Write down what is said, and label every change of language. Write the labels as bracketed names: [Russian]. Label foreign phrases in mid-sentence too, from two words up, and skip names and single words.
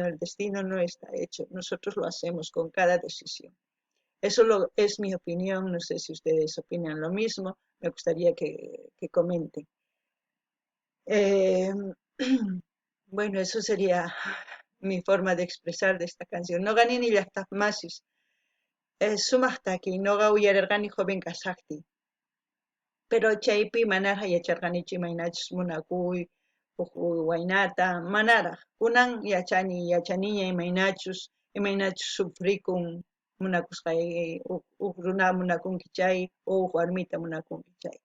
[Spanish] El destino no está hecho, nosotros lo hacemos con cada decisión. Eso es mi opinión, no sé si ustedes opinan lo mismo, me gustaría que comenten. Eh, bueno, eso sería mi forma de expresar de esta canción. No gané ni las masis. [Quechua] Sumaqtaki, no uyararqani joven kasaqti. Pero chaypi manarqa yacharqanichu imaynachus munakuy, waynata, manaraq. Kunan yachaniña imaynachus sufrikun munakusqay, runa munakunki chay, warmita munakunki chay.